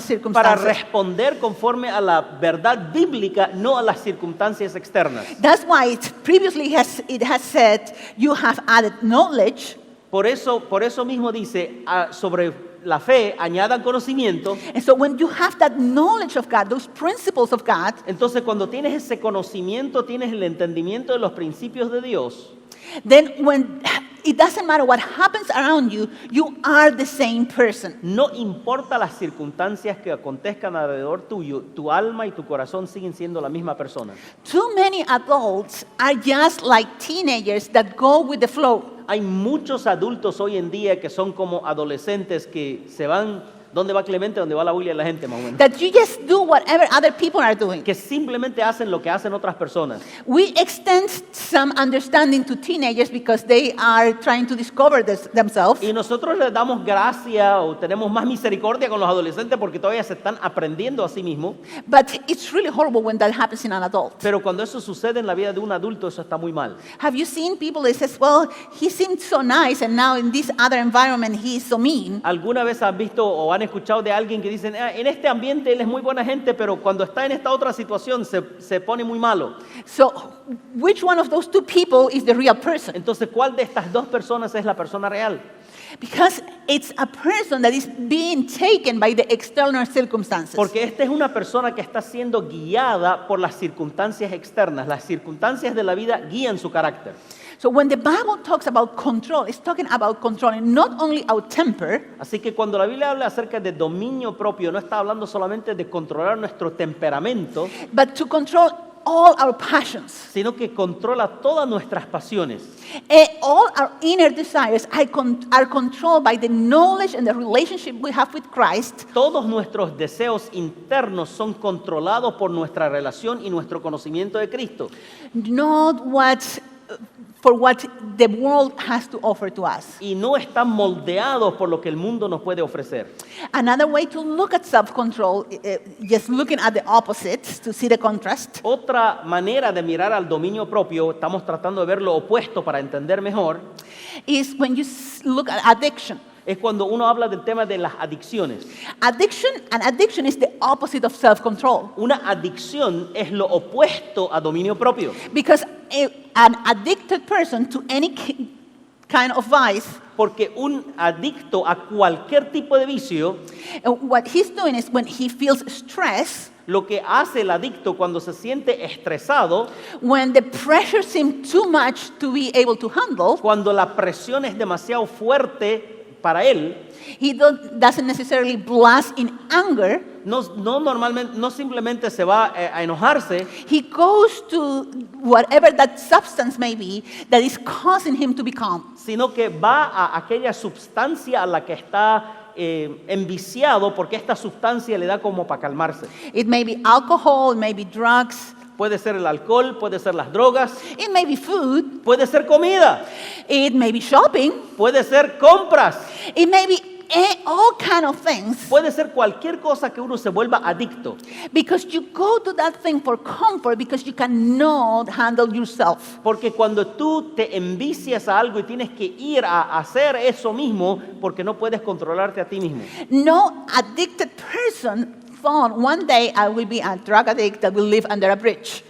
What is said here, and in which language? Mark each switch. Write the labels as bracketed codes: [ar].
[es] para [en] circumstances. [es] responder conforme a la verdad bíblica, no a las circunstancias externas. [en] That's why it has said, you have added knowledge. [es] Por eso mismo dice, sobre la fe añadan conocimiento. [en] And so when you have that knowledge of God, those principles of God, [es] Entonces cuando tienes ese conocimiento, tienes el entendimiento de los principios de Dios, [en] then when it doesn't matter what happens around you, you are the same person. [es] no importa las circunstancias que acontezcan alrededor tuyo, tu alma y tu corazón siguen siendo la misma persona. [en] Too many adults are just like teenagers that go with the flow. [es] Hay muchos adultos hoy en día que son como adolescentes que se van, ¿dónde va Clemente? ¿Dónde va la Biblia de la gente más o menos? [en] That you just do whatever other people are doing. [es] Que simplemente hacen lo que hacen otras personas. [en] We extend some understanding to teenagers because they are trying to discover themselves. [es] Y nosotros les damos gracia o tenemos más misericordia con los adolescentes porque todavía se están aprendiendo a sí mismos. [en] But it's really horrible when that happens in an adult. [es] Pero cuando eso sucede en la vida de un adulto, eso está muy mal. [en] Have you seen people that says, well, he seemed so nice and now in this other environment he is so mean? [es] ¿Alguna vez has visto o han escuchado de alguien que dicen, en este ambiente él es muy buena gente, pero cuando está en esta otra situación se pone muy malo? [en] So which one of those two people is the real person? [es] Entonces, ¿cuál de estas dos personas es la persona real? [en] Because it's a person that is being taken by the external circumstances. [es] Porque esta es una persona que está siendo guiada por las circunstancias externas. Las circunstancias de la vida guían su carácter. [en] So when the Bible talks about control, it's talking about controlling not only our temper, [es] Así que cuando la Biblia habla acerca de dominio propio, no está hablando solamente de controlar nuestro temperamento, [en] but to control all our passions. [es] sino que controla todas nuestras pasiones. [en] All our inner desires are controlled by the knowledge and the relationship we have with Christ, [es] Todos nuestros deseos internos son controlados por nuestra relación y nuestro conocimiento de Cristo. [en] not for what the world has to offer to us. [es] Y no están moldeados por lo que el mundo nos puede ofrecer. [en] Another way to look at self-control, just looking at the opposites to see the contrast, [es] Otra manera de mirar al dominio propio, estamos tratando de ver lo opuesto para entender mejor, [en] is when you look at addiction. [es] es cuando uno habla del tema de las adicciones. [en] Addiction is the opposite of self-control. [es] Una adicción es lo opuesto a dominio propio. [en] Because an addicted person to any kind of vice, [es] Porque un adicto a cualquier tipo de vicio, [en] what he's doing is when he feels stress, [es] lo que hace el adicto cuando se siente estresado, [en] when the pressure seems too much to be able to handle, [es] cuando la presión es demasiado fuerte para él, [en] he doesn't necessarily blast in anger. [es] no simplemente se va a enojarse, [en] He goes to whatever that substance may be that is causing him to be calm. [es] sino que va a aquella sustancia a la que está enviciado, porque esta sustancia le da como para calmarse. [en] It may be alcohol, it may be drugs, [es] Puede ser el alcohol, puede ser las drogas, [en] it may be food, [es] puede ser comida, [en] it may be shopping, [es] puede ser compras, [en] it may be all kind of things. [es] puede ser cualquier cosa que uno se vuelva adicto. [en] Because you go to that thing for comfort because you cannot handle yourself. [es] Porque cuando tú te envicias a algo y tienes que ir a hacer eso mismo, porque no puedes controlarte a ti mismo. [en] No addicted person thought one day I will be a drug addict that will live under a bridge.